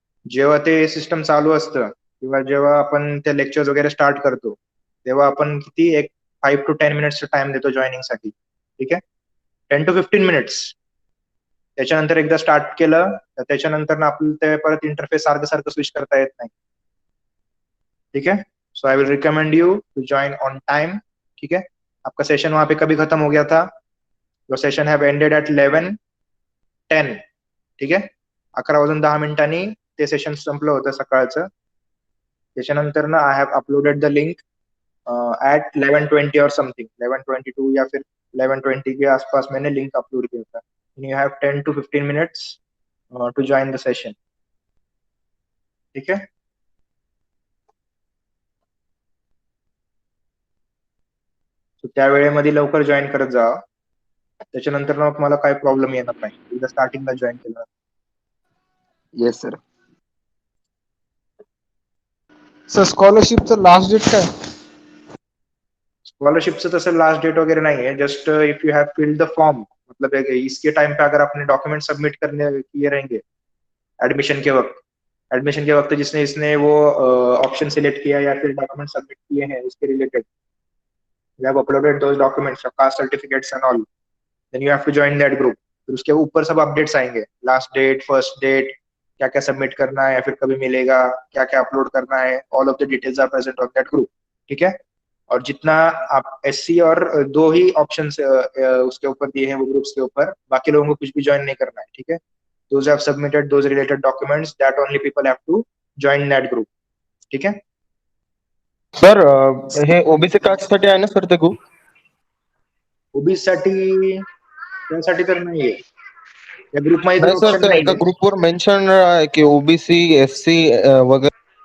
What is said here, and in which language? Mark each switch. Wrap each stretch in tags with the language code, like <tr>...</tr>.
<mr>जेव्हा ते सिस्टम चालू असतं किंवा जेव्हा आपण ते लेक्चर वगैरे स्टार्ट करतो तेव्हा आपण किती एक 5 to 10 मिनिट्स टाइम देतो जॉईनिंग साठी. ठीक आहे. 10 to 15 मिनिट्स. त्याच्यानंतर एकदा स्टार्ट केलं तर त्याच्यानंतर ना आपल्याला ते परत इंटरफेस सारखं सारखं स्विच करता येत नाही.</mr> <hi>ठीक है.</hi> <en>So I will recommend you to join on time.</en> <hi>ठीक है. आपका सेशन वहां पे कभी खत्म हो गया था?</hi> <en>Your session have ended at 11:10.</en> <mr>ठीक आहे. 11:10 ते सेशन संपलं होतं सकाळचं. त्याच्यानंतर ना</mr> <en>I have uploaded the link at 11:20</en> <hi>और समथिंग, 11:22 या फिर 11:20 के आसपास मैंने लिंक अपलोड किया था.</hi> <en>You have 10 to 15 minutes to join the session.</en> <hi>ठीक है.</hi> <mr>So, त्या वेळेमध्ये लवकर जॉईन करत जा. त्याच्यानंतर मग मला काही प्रॉब्लेम येणार नाही एकदा स्टार्टिंगला जॉईन केलं.</mr> <en>Yes sir.</en> <mr>Sir स्कॉलरशिपचं last date काय?</mr> <hi>स्कॉलरशिपचं तसं लास्ट डेट वगैरह नहीं है.</hi> <en>just if you have filled the form,</en> <hi>मतलब इसके टाइम पे अगर अपने डॉक्यूमेंट सबमिट करने किए रहेंगे एडमिशन के वक्त जिसने इसने वो ऑप्शन सिलेक्ट किया या फिर डॉक्यूमेंट सबमिट किए हैं उसके related,</hi> <en>you have uploaded those documents, your caste certificates and all, then you have to join that group.</en> <hi>फिर उसके ऊपर सब अपडेट्स आएंगे, लास्ट डेट, फर्स्ट डेट, क्या क्या सबमिट करना है या फिर कभी मिलेगा, क्या क्या अपलोड करना है,</hi> <en>All of the details are present on that group.</en> <hi>ठीक है. और जितना आप एससी और दो ही ऑप्शन उसके ऊपर दिए हैं वो ग्रुप्स के ऊपर, बाकी लोगों को कुछ भी ज्वाइन नहीं करना है. ठीक है.</hi> <en>those have submitted those related documents, that only people have to join that group.</en> <hi>ठीक है.</hi> <mr>सर हे ओबीसी कास्ट साठी आहे ना सर ते ग्रुप? ओबीसी साठी त्यासाठी तर नाहीये. या ग्रुप मध्ये नाही सर ऑप्शन त्या नाही एका आहे. ग्रुपवर मेन्शन आहे की ओबीसी एससी वगैरे.</mr>